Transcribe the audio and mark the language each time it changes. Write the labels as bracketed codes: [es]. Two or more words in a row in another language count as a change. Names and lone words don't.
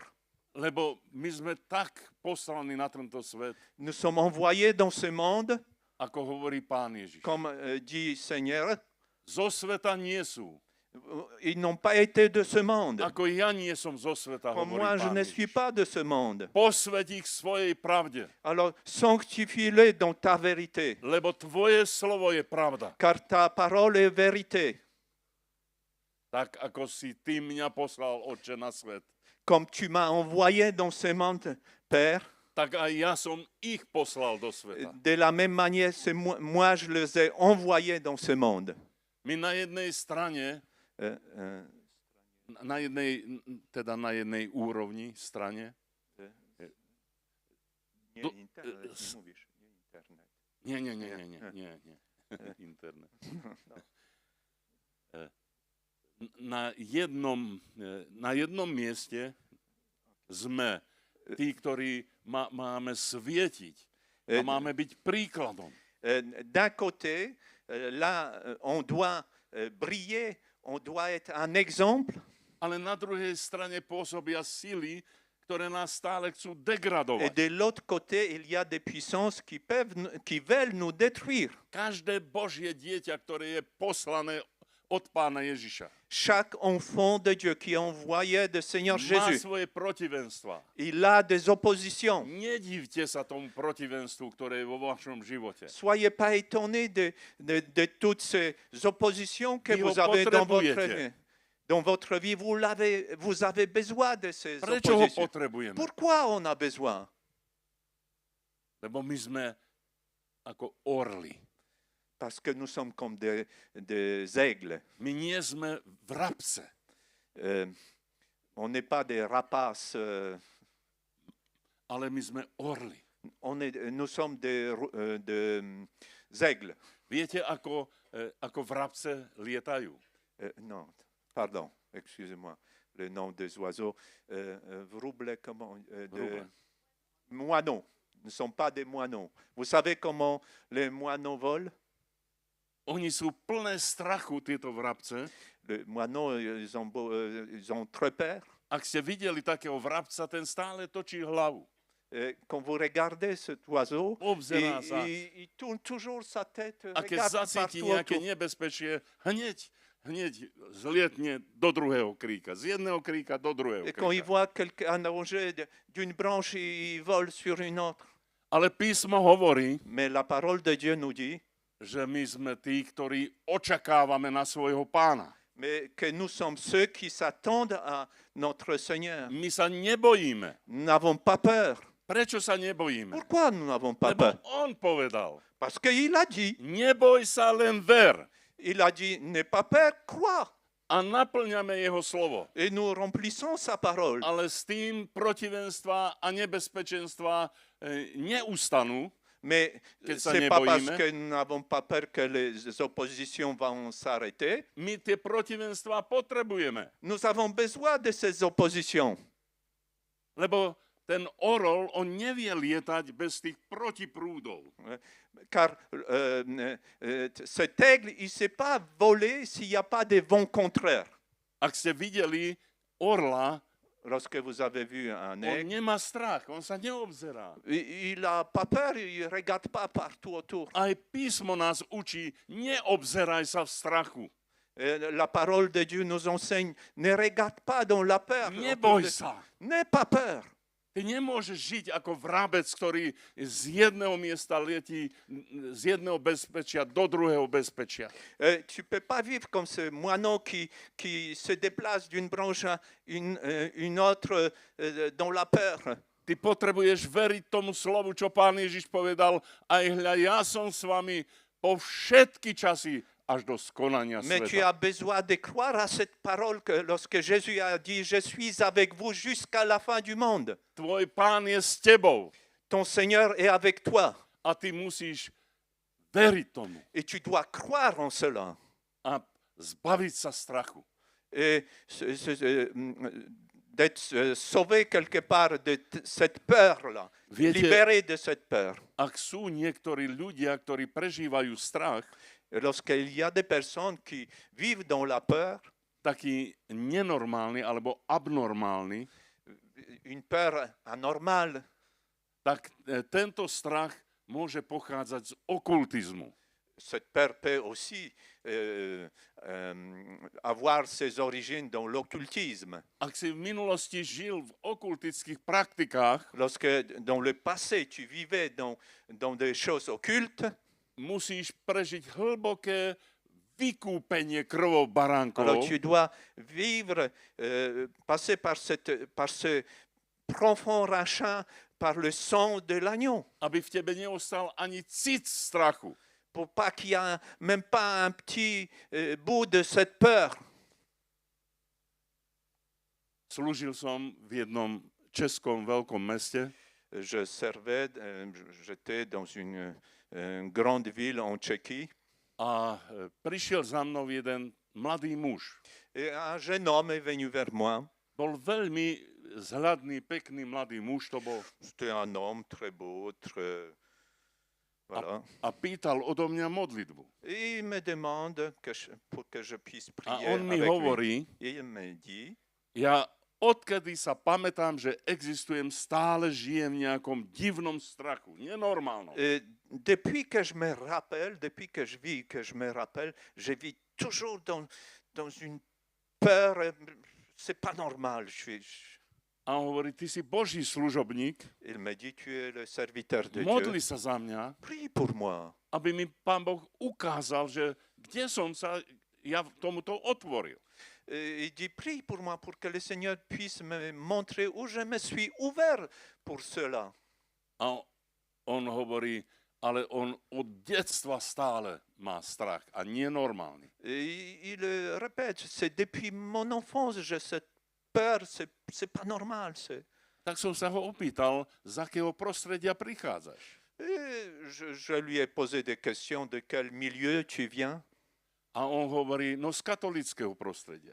[sk] Lebo my sme tak poslaní na tento svet, [fr] Nous sommes envoyés dans ce monde, [sk] ako hovorí Pán Ježiš. [fr] comme dit Seigneur. [sk] Zo sveta nie sú. [fr] Ils n'ont pas été de ce monde. [sk] Ako ja nie som zo sveta, [fr] Comme [sk] hovorí [fr] moi, je [sk] Pán [fr] ne suis [sk] Ježiš. [fr] pas de ce monde. [sk] Posväť ich svojej pravde, [fr] Alors, sanctifie-les dans ta vérité, [sk] lebo tvoje slovo je pravda. [fr] car ta parole est vérité. [sk] Tak ako si ty mňa poslal, Otče, na svet, [fr] Comme tu m'as envoyé dans ce monde, Père, [sk] tak aj ja som ich poslal do sveta. [fr] de la même manière, c'est moi, je les ai envoyés dans ce monde. [sk] My na jednej strane, na jednej úrovni, strane, Nie, internet. Nie. Internet. Na jednom mieste sme tí, ktorí máme svietiť a máme byť príkladom. [fr] D'un côté, là, on doit briller, on doit être un exemple. [sk] Ale na druhej strane pôsobia sily, ktoré nás stále chcú [fr] Et [sk] degradovať. [fr] de l'autre côté, il y a des puissances qui veulent nous détruire. [sk] Každé Božie dieťa, ktoré je poslané od pána Ježiša. [fr] Chaque enfant de Dieu qui est envoyé de Seigneur [sk] Má [fr] Jésus, [sk] svoje protivenstva. [fr] il a des oppositions. [sk] Nedivte sa tomu protivenstvu, ktoré je vo vašom živote. [fr] Soyez pas étonnés de toutes ces oppositions que [sk] Vy [fr] vous [sk] ho [fr] avez dans votre [sk] potrebujete. [fr] vie. Dans votre vie, vous avez besoin de ces [sk] Prečo ho [fr] oppositions. [sk] potrebujeme? [fr] Pourquoi on a besoin? [sk] Lebo my sme ako orly. [fr] Parce que nous sommes comme des aigles. [sk] My nie sme vrabce. [fr] On n'est pas des rapaces. [sk] Ale my sme orly. [fr] Nous sommes des aigles. [sk] Viete, ako vrabce lietajú? [fr] Non, pardon, excusez-moi. Le nom des oiseaux. Vrouble, comment Vrouble. Moineaux. Ne sont pas des moineaux. Vous savez comment les moineaux volent? [sk] Oni sú plné strachu, tieto vrabce. [fr] Les moineaux, ils ont très peur. [sk] Ak ste videli takého vrabca, ten stále točí hlavu. [fr] Quand vous regardez cet oiseau, [sk] Obzerá sa. [fr] il tourne toujours sa tête, [sk] A keď [fr] regarde [sk] zacíti [fr] partout [sk] nejaké [fr] autour. [sk] nebezpečie, hneď zlietne do druhého kríka. Z jedného kríka do druhého [fr] Et quand il [sk] kríka. [fr] voit quelqu'un nager d'une branche, il vole sur une autre. [sk] Ale písmo hovorí, [fr] Mais la parole de Dieu nous dit [sk] že my sme tí, ktorí očakávame na svojho pána. [fr] mais que nous sommes ceux qui s'attendent à notre Seigneur. [sk] My sa nebojíme. [fr] Nous n'avons pas peur. [sk] Prečo sa nebojíme? [fr] Pourquoi nous n'avons pas [sk] Lebo [fr] peur? [sk] on povedal, [fr] Parce qu'il a dit, [sk] neboj sa, len ver. [fr] il a dit, n'aie pas peur, crois. [sk] A naplňame jeho slovo. [fr] Et nous remplissons sa parole. [sk] Ale s tým protivenstva a nebezpečenstva neustanú. [fr] Mais [sk] Keď [fr] ce [sk] sa [fr] n'est pas parce [sk] nebojíme. [fr] que nous n'avons pas peur que les oppositions vont s'arrêter. [sk] My tie protivenstva potrebujeme. [fr] Nous avons besoin de ces oppositions. [sk] Lebo ten orol, on nevie lietať bez tých protiprúdov. [fr] Car cet aigle, il ne sait pas voler s'il n'y a pas de vent contraire. [sk] Ak ste videli orla, [fr] Lorsque vous avez vu un [sk] on [fr] aigle, [sk] nemá strach, on sa neobzerá. [fr] il n'a pas peur, il ne regarde pas partout autour. [sk] Aj písmo nás učí, neobzeraj sa v strachu. [fr] La parole de Dieu nous enseigne, ne regarde pas dans la peur. [sk] Neboj sa. [fr] N'aie pas peur. [sk] Ty nemôžeš žiť ako vrabec, ktorý z jedného miesta letí, z jedného bezpečia do druhého bezpečia. [fr] Tu ne peux pas vivre comme ce moineau qui se déplace d'une branche à une autre dans la peur. [sk] Ty potrebuješ veriť tomu slovu, čo Pán Ježiš povedal, aj hľa, ja som s vami po všetky časy až do skonania [fr] Mais tu [sk] sveta. [fr] as besoin de croire à cette parole que lorsque Jésus a dit, je suis avec vous jusqu'à la fin du monde. [sk] Tvoj Pán je s tebou [fr] Ton Seigneur est avec toi [sk] a ty musíš veriť tomu [fr] et tu dois croire en cela. [sk] a zbaviť sa strachu. [fr] Et d'être sauvé quelque part de cette peur-là, [sk] Viete- [fr] libéré de cette peur. [sk] Ak sú niektorí ľudia, ktorí prežívajú strach, [fr] Et lorsqu'il y a des personnes qui vivent dans la peur, [sk] taký nenormálny alebo abnormálny, [fr] une peur anormale, [sk] tak tento strach môže pochádzať z okultizmu. [fr] cette peur peut aussi avoir ses origines dans l'occultisme. [sk] Ak si v minulosti žil v okultických praktikách, [fr] Lorsque dans le passé tu vivais dans des choses occultes, [sk] musíš prežiť hlboké vykúpenie krvou [fr] alors [sk] baránkov, [fr] tu dois vivre, passer par ce profond rachat, par le sang de l'agneau, [sk] aby v tebe neostal ani cit strachu. [fr] pour pas qu'il y ait même pas un petit bout de cette peur. [sk] Slúžil som v jednom českom veľkom meste [fr] Je servais, j'étais dans une grande ville en Tchéquie, [sk] a prišiel za mnou jeden mladý muž. [fr] et un jeune homme est venu vers moi. [sk] Bol veľmi zhľadný, pekný mladý muž to bol [fr] C'était un homme très beau, très... Voilà. [sk] a pýtal odo mňa modlitbu. [fr] Et il me demande pour que je puisse [sk] A [fr] prier [sk] on mi [fr] avec lui. [sk] hovorí, [fr] Et il me dit, ja odkedy sa pamätám, že existujem, stále žijem v nejakom divnom strachu, nenormálnom. depuis que je me rappelle, depuis que je vis, que je me rappelle, je vis toujours dans une peur. C'est pas normal. [sk] A on hovorí, ty si Boží služobník, [fr] Il m'a dit, tu es le serviteur de Dieu. [sk] modli sa za mňa, [fr] Prie pour moi. [sk] aby mi Pán Boh ukázal, že kde som sa ja tomuto otvoril. [fr] Il dit, prie pour moi pour que le Seigneur puisse me montrer où je me suis ouvert pour cela. [sk] A on hovorí, ale on od detstva stále má strach a nenormálny. [fr] Et il répète, c'est depuis mon enfance, j'ai cette peur, c'est pas normal. [sk] Tak som sa ho opýtal, z akého prostredia prichádzaš. [fr] Et je lui ai posé des questions, de quel milieu tu viens? [sk] A on hovorí, no z katolického prostredia.